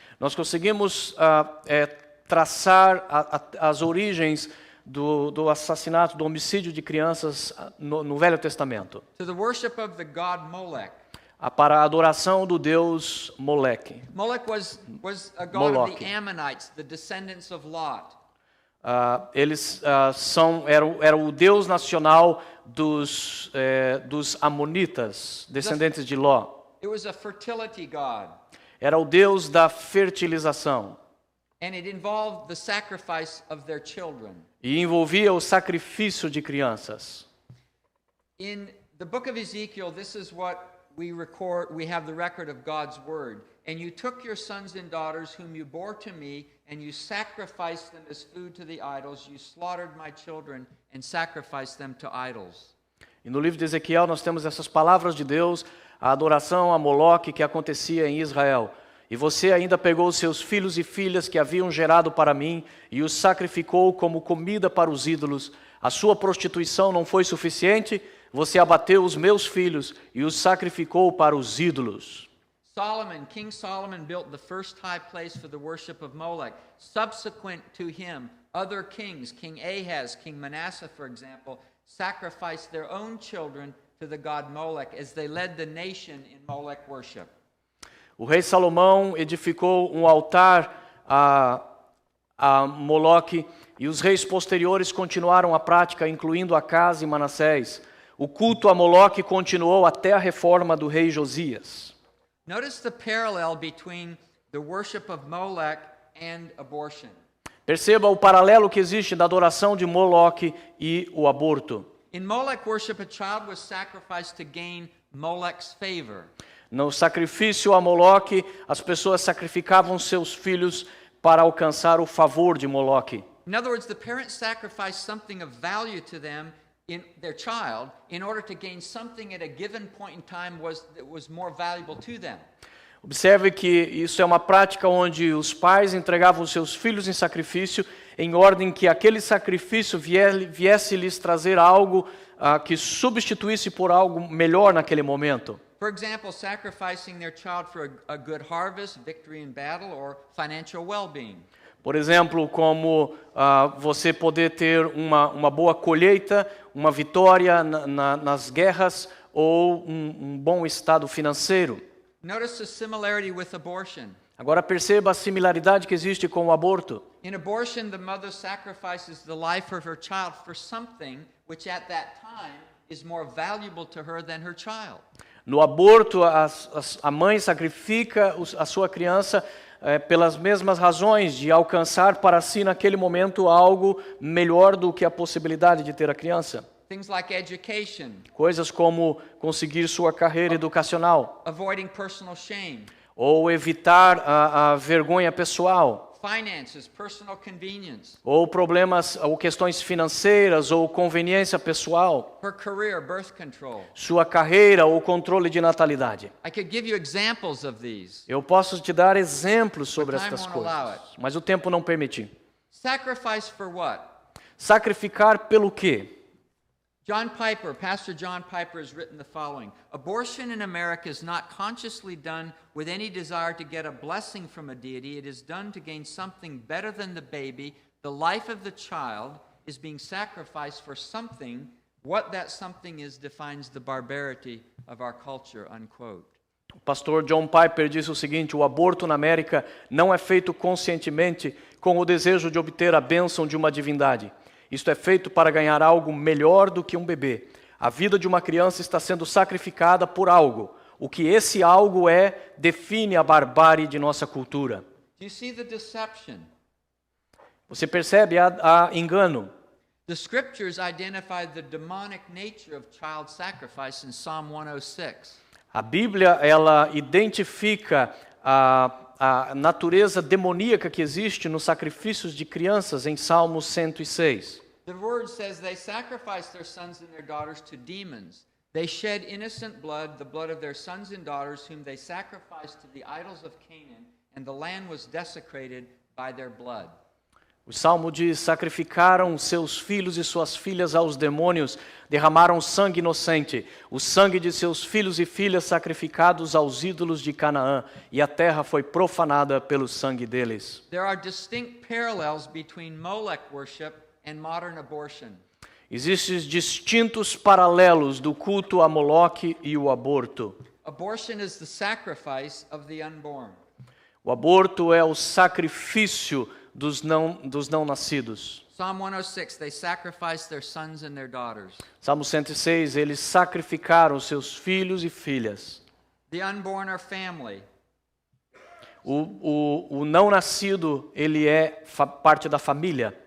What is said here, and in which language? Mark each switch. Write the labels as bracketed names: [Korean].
[Portuguese] Nós conseguimos traçar as origens do assassinato, do homicídio de crianças no Velho Testamento. [English] To the worship of the god Molech. [Portuguese] Para a adoração do deus Moleque. [English] Molech was a god of the Ammonites, the descendants of Lot. [Portuguese] Eles eram o deus nacional dos amonitas, descendentes de Ló. [English] It was a fertility god. [Portuguese] Era o deus da fertilização. [English] And it involved the sacrifice of their children. [Portuguese] e envolvia o sacrifício de crianças. [English] In the book of Ezekiel, this is what we have the record of God's word. And you took your sons and daughters whom you bore to me, and you sacrificed them as food to the idols. You slaughtered my children and sacrificed them to idols. [Portuguese] E no livro de Ezequiel nós temos essas palavras de Deus, a adoração a Moloque que acontecia em Israel. E você ainda pegou os seus filhos e filhas que haviam gerado para mim e os sacrificou como comida para os ídolos. A sua prostituição não foi suficiente, você abateu os meus filhos e os sacrificou para os ídolos. [English] King Solomon built the first high place for the worship of Molech. Subsequent to him, other kings, King Ahaz, King Manasseh, for example, sacrificed their own children to the god Molech as they led the nation in Molech worship. [Portuguese] O rei Salomão edificou um altar a Moloque e os reis posteriores continuaram a prática, incluindo Acaz e Manassés. O culto a Moloque continuou até a reforma do rei Josias. [English] Notice the parallel between the worship of Molech and abortion. [Portuguese] Perceba o paralelo que existe da adoração de Moloque e o aborto. [English] In Molech worship, a child was sacrificed to gain Molech's favor. [Portuguese] No sacrifício a Moloque, as pessoas sacrificavam seus filhos para alcançar o favor de Moloque. [English] In other words, the parents sacrificed something of value to them in their child in order to gain something at a given point in time that was more valuable to them. [Portuguese] Observe que isso é uma prática onde os pais entregavam seus filhos em sacrifício em ordem que aquele sacrifício viesse lhes trazer algo que substituísse por algo melhor naquele momento. [English] For example, sacrificing their child for a good harvest, victory in battle, or financial well-being. [Portuguese] Por exemplo, como você poder ter uma boa colheita, uma vitória nas guerras ou um bom estado financeiro. [English] Notice the similarity with abortion. [Portuguese] Agora perceba a similaridade que existe com o aborto. [English] In abortion, the mother sacrifices the life of her child for something which at that time is more valuable to her than her child. [Portuguese] No aborto, a mãe sacrifica a sua criança pelas mesmas razões de alcançar para si naquele momento algo melhor do que a possibilidade de ter a criança. [English] Things like education, [Portuguese] coisas como conseguir sua carreira educacional, [English] avoiding personal shame, [Portuguese] ou evitar a vergonha pessoal, [English] finances, personal convenience, [Portuguese] ou problemas ou questões financeiras ou conveniência pessoal, [English] her career, birth control. [Portuguese] Sua carreira ou controle de natalidade. [English] I could give you examples of these. [Portuguese] Eu posso te dar exemplos sobre estas coisas, mas o tempo não permite. [English] Sacrifice for what? [Portuguese] Sacrificar pelo quê? [English] Pastor John Piper has written the following: abortion in America is not consciously done with any desire to get a blessing from a deity. It is done to gain something better than the baby. The life of the child is being sacrificed for something. What that something is defines the barbarity of our culture, unquote. [Portuguese] O pastor John Piper disse o seguinte: o aborto na América não é feito conscientemente com o desejo de obter a bênção de uma divindade. Isto é feito para ganhar algo melhor do que um bebê. A vida de uma criança está sendo sacrificada por algo. O que esse algo define a barbárie de nossa cultura. [English] Do you see the deception? [Portuguese] Você percebe a engano? [English] The scriptures identify the demonic nature of child sacrifice in Psalm 106. [Portuguese] A Bíblia, ela identifica a natureza demoníaca que existe nos sacrifícios de crianças em Salmos 106. [English] The word says they sacrificed their sons and their daughters to demons. They shed innocent blood, the blood of their sons and daughters, whom they sacrificed to the idols of Canaan, and the land was desecrated by their blood. [Portuguese] O Salmo diz: sacrificaram seus filhos e suas filhas aos demônios, derramaram sangue inocente, o sangue de seus filhos e filhas sacrificados aos ídolos de Canaã, e a terra foi profanada pelo sangue deles. [English] There are distinct parallels between Molech worship and modern abortion. [Portuguese] Existem distintos paralelos do culto a Moloque e o aborto. [English] Abortion is the sacrifice of the unborn. [Portuguese] O aborto é o sacrifício dos não nascidos. [English] Psalm 106, they sacrificed their sons and their daughters. [Portuguese] Salmo 106, eles sacrificaram seus filhos e filhas. [English] The unborn are family. [Portuguese] O não nascido, ele é parte da família.